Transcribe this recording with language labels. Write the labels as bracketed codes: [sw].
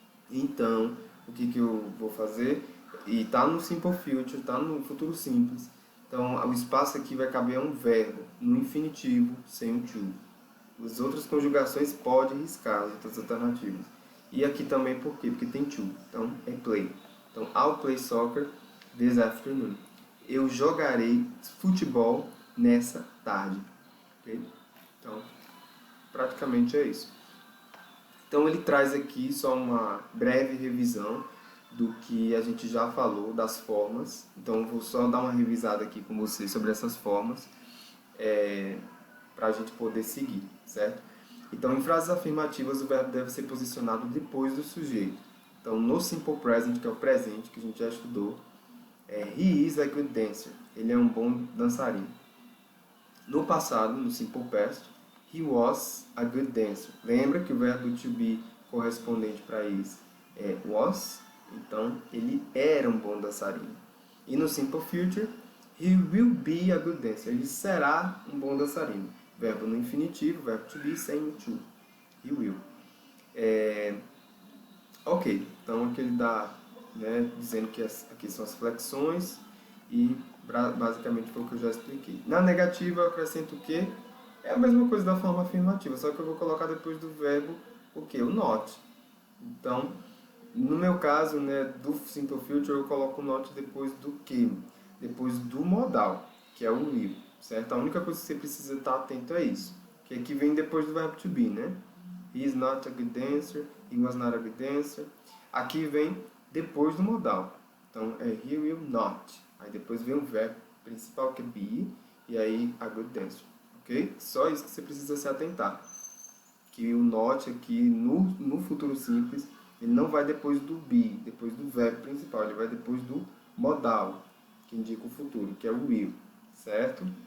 [pt] Então, o que eu vou fazer? E está no [en] simple future, [pt] está no futuro simples. Então, o espaço aqui vai caber a um verbo, no infinitivo, sem o to. As outras conjugações pode riscar, as outras alternativas. E aqui também por quê? Porque tem to. Então, é play. [en] Então, I'll play soccer this afternoon. [pt] Eu jogarei futebol nessa tarde. Okay? Então, praticamente é isso. Então, ele traz aqui só uma breve revisão do que a gente já falou das formas. Então, eu vou só dar uma revisada aqui com vocês sobre essas formas para a gente poder seguir, certo? Então, em frases afirmativas, o verbo deve ser posicionado depois do sujeito. Então, no [en] simple present, [pt] que é o presente, que a gente já estudou, [en] he is a good dancer. [pt] Ele é um bom dançarino. No passado, [en] no simple past, he was a good dancer. [pt] Lembra que o verbo to be correspondente para is é was, então ele era um bom dançarino. [en] E no simple future, he will be a good dancer. [pt] Ele será um bom dançarino. Verbo no infinitivo, verbo to be sem o to. [en] He will. [pt] Ok, então aqui ele dá, né, dizendo que aqui são as flexões e basicamente foi o que eu já expliquei. Na negativa eu acrescento o quê? É a mesma coisa da forma afirmativa, só que eu vou colocar depois do verbo o quê? O not. Então, no meu caso, né, do [en] Simple Future, [pt] eu coloco o not depois do que? Depois do modal, que é o will, certo? A única coisa que você precisa estar atento é isso, que aqui vem depois do verbo to be, né? [en] He is not a good dancer, he was not a good dancer. [pt] Aqui vem depois do modal. Então, é [en] he will not. [pt] Aí depois vem o verbo principal, que é be, e aí [en] a good dancer, [pt] ok? Só isso que você precisa se atentar. Que o not aqui no futuro simples, ele não vai depois do be, depois do verbo principal, ele vai depois do modal, que indica o futuro, que é o will, certo?